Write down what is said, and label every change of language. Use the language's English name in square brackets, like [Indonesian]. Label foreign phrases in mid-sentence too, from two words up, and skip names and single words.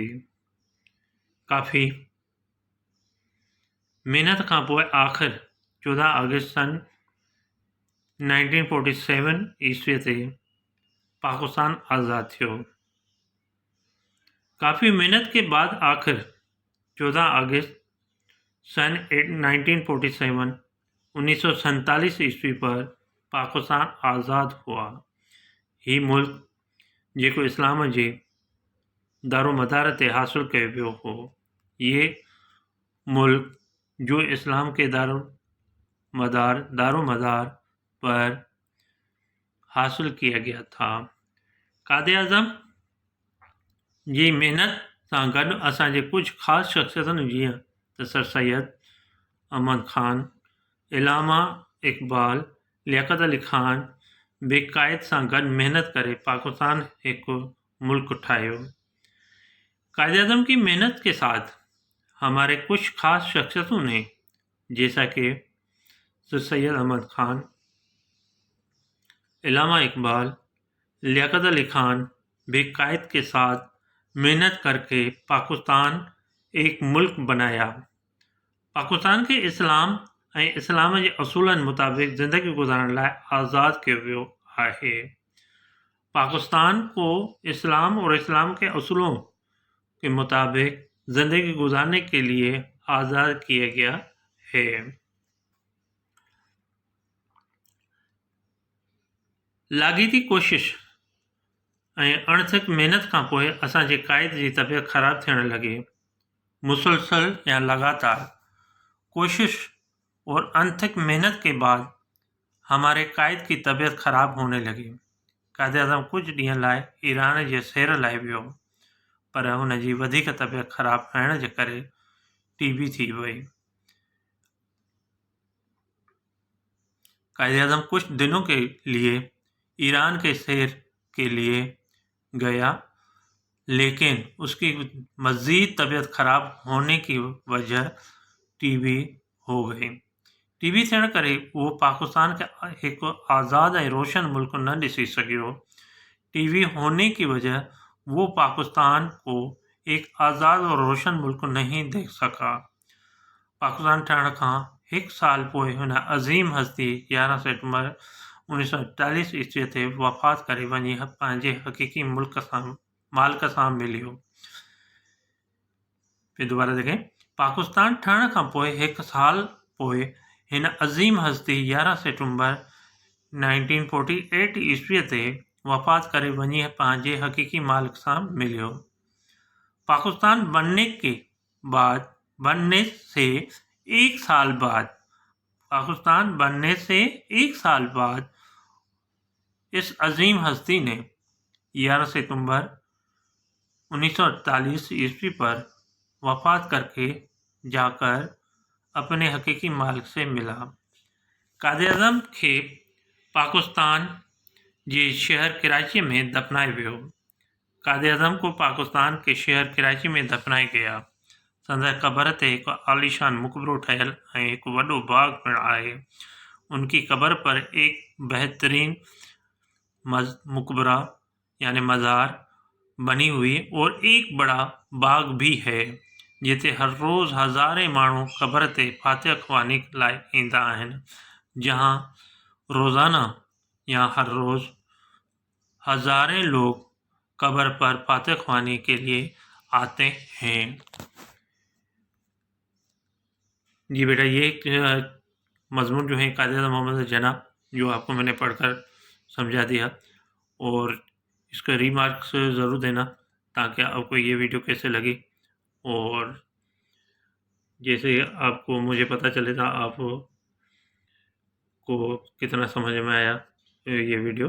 [Sindhi] کافی محنت کا پوئے آخر 14 اگست سن 1947 عیسوی تے پاکستان آزاد تھو۔ [Urdu] کافی محنت کے بعد آخر 14 اگست سن 1947 1947 عیسوی پر پاکستان آزاد ہوا۔ [Sindhi] ہی ملک جيڪو اسلام جي دارومدار تے حاصل کيو ويو هو۔ [Urdu] یہ ملک جو اسلام کے دارومدار پر حاصل کیا گیا تھا۔ [Sindhi] قائد اعظم جی محنت سے گڈ اسان جي کچھ خاص شخصيتن جيئن ته سر سید احمد خان، علامہ اقبال، لیاقت علی خان بے قائد سے گڈ محنت کرے پاکستان ایک ملک ٹھايو۔ [Urdu] قائد اعظم کی محنت کے ساتھ ہمارے کچھ خاص شخصیتوں نے جیسا کہ سر سید احمد خان، علامہ اقبال، لیاقت علی خان بھی قائد کے ساتھ محنت کرکے پاکستان ایک ملک بنایا. [Sindhi] पाकिस्तान खे इस्लाम ऐं इस्लाम जे असूलनि मुताबिक़ ज़िंदगी गुज़ारण लाइ आज़ादु कयो वियो आहे। [Urdu] پاکستان کو اسلام اور اسلام کے اصولوں کے مطابق زندگی گزارنے کے لیے آزاد کیا گیا ہے. [Sindhi] लाॻीती कोशिश ऐं अणथक महिनत खां पोइ असांजे क़ाइद जी तबियत ख़राब थियण लॻी। [Urdu] مسلسل یا لگاتار کوشش اور انتھک محنت کے بعد ہمارے قائد کی طبیعت خراب ہونے لگی. [Sindhi] कायद-ए-आज़म कुछ ॾींहं लाइ ईरान जे सैर लाइ वियो, पर हुन जी वधीक तबीयत ख़राब थियण जे करे टीबी थी वई। [Urdu] قائداعظم کچھ دنوں کے لیے ایران کے سیر کے لیے گیا، لیکن اس کی مزید طبیعت خراب ہونے کی وجہ ٹی بی ہو گئی. [Sindhi] टीबी थियण करे उहो पाकिस्तान खे हिकु आज़ाद ऐं रोशन मुल्क न ॾिसी सघियो। [Urdu] ٹی بی ہونے کی وجہ وہ پاکستان کو ایک آزاد اور روشن ملک نہیں دیکھ سکا. [Sindhi] पाकिस्तान ठहण खां हिकु साल पोइ हुन अज़ीम हस्ती 11 सितंबर 1948 ईस्वी ते वफ़ात करे वञी पंहिंजे हक़ीक़ी मालिक सां मिलियो। [Urdu] پھر دوبارہ دیکھیں, [Sindhi] पाकिस्तान ठहण खां पोइ हिकु साल पोइ हिन अज़ीम हस्ती 11 सितंबर 1948 ईस्वी ते वफ़ात करे वञी पंहिंजे हक़ीक़ी मालिक सां मिलियो। [Urdu] پاکستان بننے سے ایک سال بعد اس عظیم ہستی نے 11 ستمبر 1948 عیسوی پر وفات کرکے جاکر اپنے حقیقی مالک سے ملا. [Sindhi] कायद-ए-आज़म खे पाकिस्तान जे शहर कराची में दफनायो वियो। [Urdu] قائداعظم کو پاکستان کے شہر کراچی میں دفنایا گیا. [Sindhi] संदसि क़बर ते हिकु आलीशान मुक़बरो ठहियल ऐं हिकु वॾो बाग़ पिणु आहे। [Urdu] ان کی قبر پر ایک بہترین مقبرہ یعنی مزار بنی ہوئی اور ایک بڑا باغ بھی ہے, [Sindhi] जिते हर रोज़ हज़ारे माण्हू क़बर ते फातिहा ख़वानी लाइ ईंदा आहिनि, [Urdu] جہاں روزانہ یا ہر روز ہزارے لوگ قبر پر فاتحہ خوانی کے لیے آتے ہیں. جی بیٹا، یہ مضمون جو ہے قائداعظم محمد جناح جو آپ کو میں نے پڑھ کر سمجھا دیا، اور اس کا ریمارکس ضرور دینا تاکہ آپ کو یہ ویڈیو کیسے لگی، اور جیسے آپ کو مجھے پتا چلے تھا آپ کو کتنا سمجھ میں آیا یہ ویڈیو.